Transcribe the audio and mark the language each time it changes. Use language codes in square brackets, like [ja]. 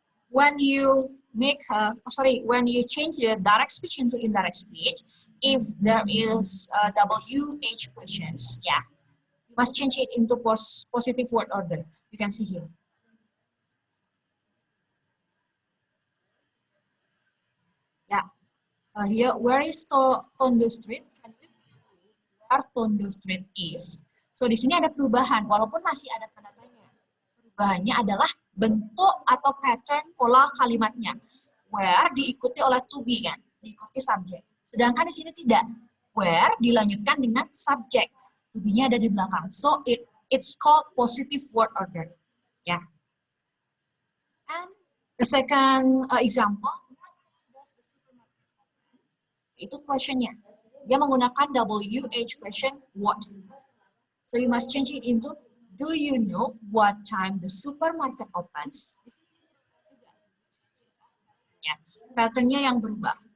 [en] When you make when you change the direct speech into indirect speech, if there is WH questions, yeah, you must change it into positive word order. You can see here. Yeah, here, where is Tondo Street? Can you where Tondo Street is? [id] So di sini ada perubahan, walaupun masih ada tanda tanya. Perubahannya adalah bentuk atau pattern pola kalimatnya. Where diikuti oleh to be kan, diikuti subjek. Sedangkan di sini tidak. Where dilanjutkan dengan subjek. To be-nya ada di belakang. [en] So it's called positive word order. Ya. Yeah. And the second example, [id] itu questionnya. Dia menggunakan WH question what. [en] So you must change it into, do you know what time the supermarket opens? [id] Ya, patternnya yang berubah.